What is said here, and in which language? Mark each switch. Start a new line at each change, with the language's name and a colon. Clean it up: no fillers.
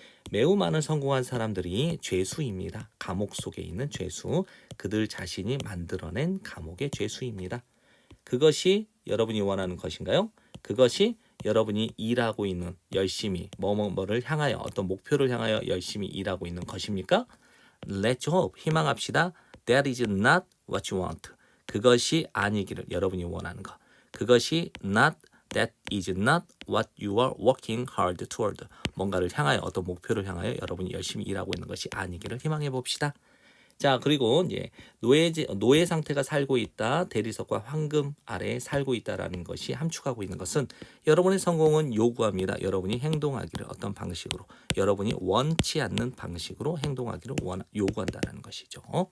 Korean: 매우 많은 성공한 사람들이 죄수입니다. 감옥 속에 있는 죄수, 그들 자신이 만들어낸 감옥의 죄수입니다. 그것이 여러분이 원하는 것인가요? 그것이 여러분이 일하고 있는 열심히 뭐를 향하여 어떤 목표를 향하여 열심히 일하고 있는 것입니까?
English: Let's hope.
Korean: 희망합시다.
English: That is not what you want.
Korean: 그것이 아니기를 여러분이 원하는 것. 그것이
English: that is not what you are working hard toward.
Korean: 뭔가를 향하여 어떤 목표를 향하여 여러분이 열심히 일하고 있는 것이 아니기를 희망해 봅시다. 자, 그리고 이제 노예 상태가 살고 있다. 대리석과 황금 아래에 살고 있다라는 것이 함축하고 있는 것은 여러분의 성공은 요구합니다. 여러분이 행동하기를 어떤 방식으로 여러분이 원치 않는 방식으로 행동하기를 요구한다라는 것이죠.